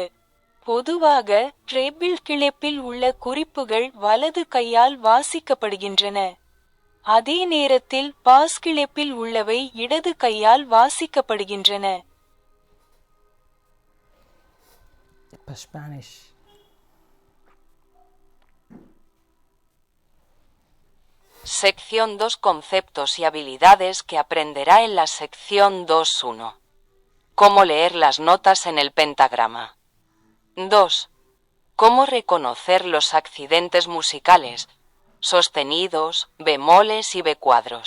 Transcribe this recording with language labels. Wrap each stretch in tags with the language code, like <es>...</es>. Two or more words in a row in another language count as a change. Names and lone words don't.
<ta>பொதுவாக</ta> <en>treble clef</en> <ta>உள்ள குறிப்புகள் வலது கையால் வாசிக்கப்படுகின்றன. அதே நேரத்தில்</ta> <en>bass clef</en> <ta>உள்ளவை இடது கையால் வாசிக்கப்படுகின்றன. ஸ்பானிஷ்.</ta> <es>Sección 2. Conceptos y habilidades que aprenderá en la sección 2.1. Cómo leer las notas en el pentagrama. 2. Cómo reconocer los accidentes musicales, sostenidos, bemoles y becuadros.</es>